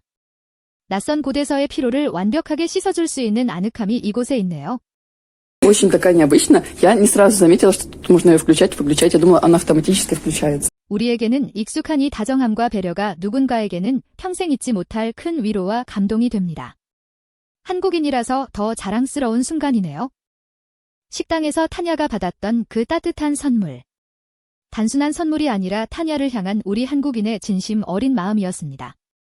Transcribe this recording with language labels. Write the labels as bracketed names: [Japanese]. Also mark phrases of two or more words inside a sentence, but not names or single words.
[Korean] 낯선 곳에서의 피로를 완벽하게 씻어줄 수 있는 아늑함이 이곳에 있네요. [Russian] Очень такая необычная. Я не сразу заметила, что тут можно ее включать, выключать. Я думала, она автоматически включается. [Korean] 우리에게는 익숙한 이 다정함과 배려가 누군가에게는 평생 잊지 못할 큰 위로와 감동이 됩니다. 한국인이라서 더 자랑스러운 순간이네요. 식당에서 타냐가 받았던 그 따뜻한 선물. 단순한 선물이 아니라 타냐를 향한 우리 한국인의 진심 어린 마음이었습니다.